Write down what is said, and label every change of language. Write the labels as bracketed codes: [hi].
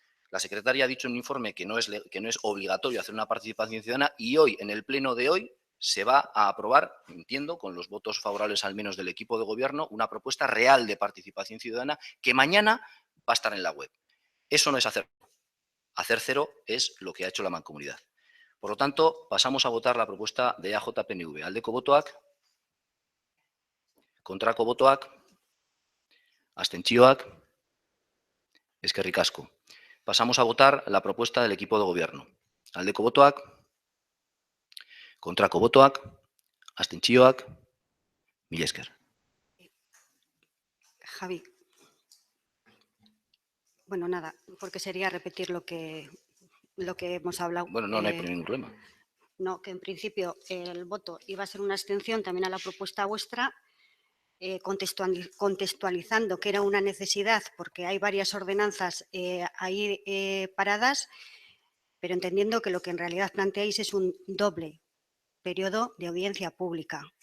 [es] La secretaria ha dicho en un informe que no es obligatorio hacer una participación ciudadana, y hoy, en el pleno de hoy, se va a aprobar, entiendo, con los votos favorables al menos del equipo de gobierno, una propuesta real de participación ciudadana que mañana va a estar en la web. Eso no es hacer cero. Hacer cero es lo que ha hecho la Mancomunidad. Por lo tanto, pasamos a votar la propuesta de AJ-PNV. [eu] Aldeko botoak, kontrako botoak, abstentzioak, eskerrik asko. [es] Pasamos a votar la propuesta del equipo de gobierno. [eu] Aldeko botoak, kontrako botoak, abstentzioak, mila esker. [es] Javi. Bueno, nada, porque sería repetir lo que hemos hablado. Bueno, no hay ningún problema. No, que en principio el voto iba a ser una abstención también a la propuesta vuestra, contextualizando que era una necesidad porque hay varias ordenanzas ahí paradas, pero entendiendo que lo que en realidad planteáis es un doble periodo de audiencia pública.